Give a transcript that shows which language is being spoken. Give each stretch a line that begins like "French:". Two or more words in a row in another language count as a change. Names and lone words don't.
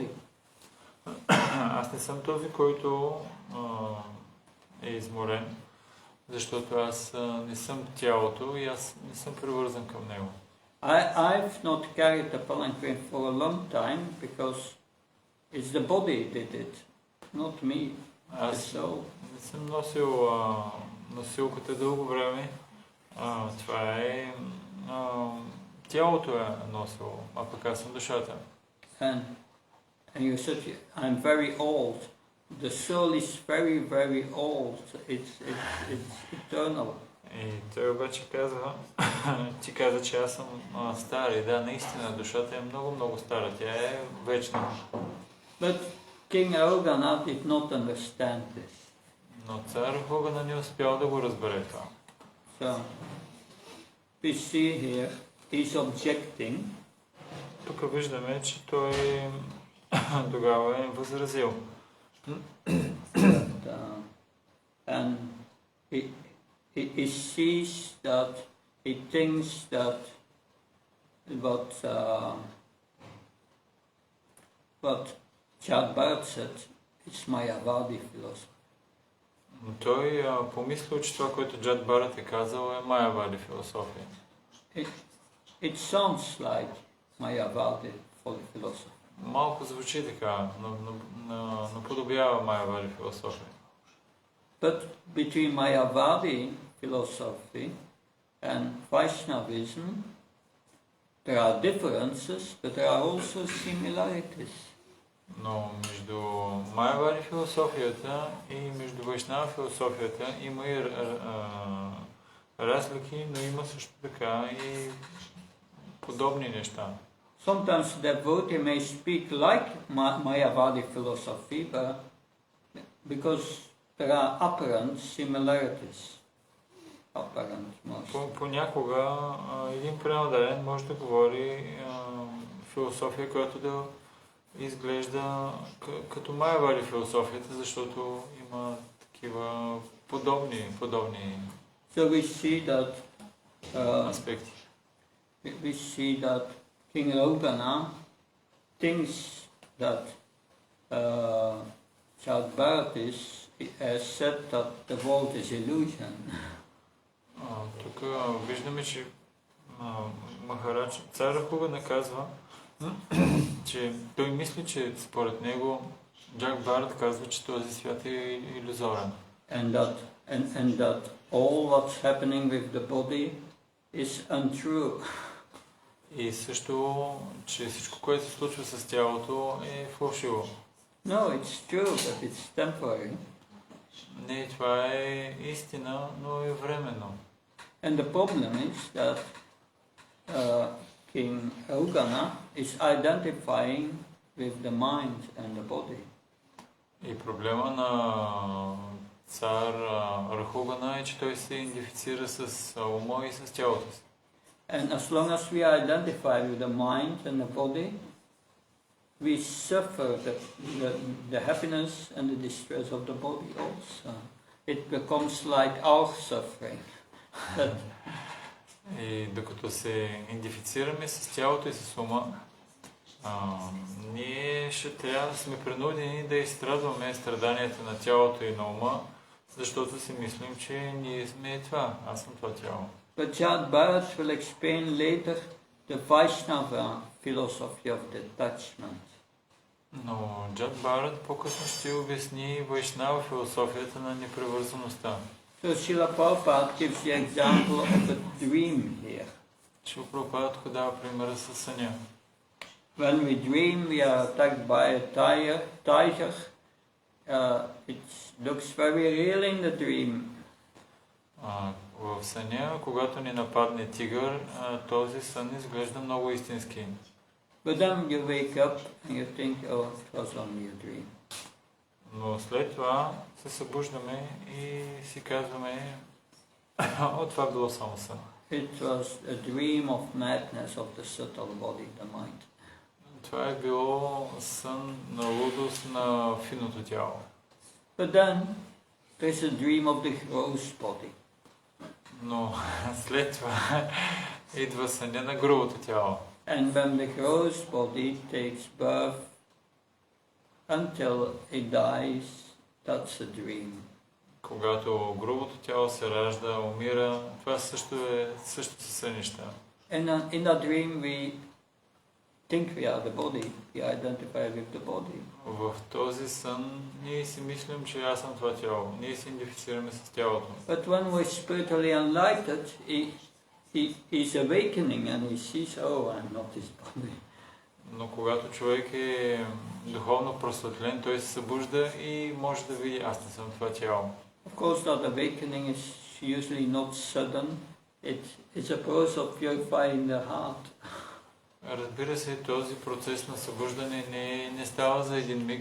Bulgarian: Аз не съм този, който е изморен, защото аз не съм тялото и аз не съм привързан към него.
English: I've not carried the palanquin for a long time because it's the body did it, not me.
Bulgarian: Аз не съм носил носилката дълго време. Това е тялото е носило, а пък аз съм душата.
English: And you said I'm very old. The soul is very, very old. It's eternal.
Bulgarian: И той обаче казва, ти каза, че аз съм стар. И да, наистина, душата е много стара. Тя е вечна.
English: But King Arugana did not understand this.
Bulgarian: Но цар Арухогана не успял да го разбере това.
English: So, we see here, he's objecting.
Bulgarian: Тук виждаме, че той тогава е възразил.
English: And he sees that, he thinks that what Jat Bharat said is Mayavadi philosophy.
Bulgarian: Той помислил, че това, което Джат Барат е казал, е Майявади философия.
English: It sounds like Mayavadi philosophy.
Bulgarian: Малко звучи така, наподобява Майявади философия.
English: But between Mayavadi philosophy and Vaishnavism, there are differences, but there are also similarities.
Bulgarian: Но между Майявади философията и между Вайшнава философията има и разлики, но има също така и подобни неща.
English: Sometimes the devotee may speak like Mayavadi philosophy, but because there are apparent similarities.
Bulgarian: Понякога един пренадарен може да говори философия, която да изглежда като Майявади философията, защото има такива подобни
English: So we see that
Bulgarian: аспекти.
English: We see that King Arugana thinks that Jat Bharat has said that the world is illusion.
Bulgarian: Тук виждаме, че Махарадж, цар Арухогана казва, че той мисли, че според него Джат Барат казва, че този свят е илюзорен.
English: And that all what's happening with the body is untrue.
Bulgarian: И също, че всичко, което се случва с тялото, е фалшиво.
English: No, it's true, but it's temporary.
Bulgarian: Не, това е истина, но е временно.
English: And the problem is that King Arugana is identifying with the mind and the body.
Bulgarian: И проблема на цар Арухогана е, че той се идентифицира с ума и с тялото си.
English: And as long as we identify with the mind and the body, we suffer the happiness and the distress of the body also. It becomes like our suffering.
Bulgarian: И докато се идентифицираме с тялото и с ума, ние ще трябва да сме принудени да изстрадваме страданията на тялото и на ума, защото си мислим, че ние сме това, аз съм това тяло.
English: But Jat Bharat will explain later the Vaishnava philosophy of detachment.
Bulgarian: Но Джат Барат по-късно ще обясни Вайшнава философията на непривързаността.
English: So Srila Prabhupada gives the example of a dream here.
Bulgarian: Шрила Прабхупада тук дава примера с съня.
English: When we dream, we are attacked by a tiger. It looks very real in the dream.
Bulgarian: В съня, когато ни нападне тигър, този сън изглежда много истински.
English: But then you wake up and you think, oh, it was only a dream.
Bulgarian: Но след това се събуждаме и си казваме, това било само сън.
English: It was a dream of madness of the subtle body, the mind.
Bulgarian: Това е било сън на лудост на финното тяло.
English: But then there's a dream of the gross body.
Bulgarian: Но след това идва съня на грубото тяло.
English: And when the gross body takes birth until it dies, that's a dream.
Bulgarian: Когато грубото тяло се ражда, умира, това също са сънища.
English: In that dream we think we are the body, we identify with the body.
Bulgarian: В този сън ние си мислим, че аз съм това тяло. Ние се идентифицираме с тялото.
English: But when we're spiritually enlightened, he's awakening and he sees, oh, I'm not this body.
Bulgarian: Но когато човек е духовно просветлен, той се събужда и може да види, аз не съм това тяло.
English: Of course, that awakening is usually not sudden. It's a process of purifying the heart.
Bulgarian: Разбира се, този процес на събуждане не става за един миг.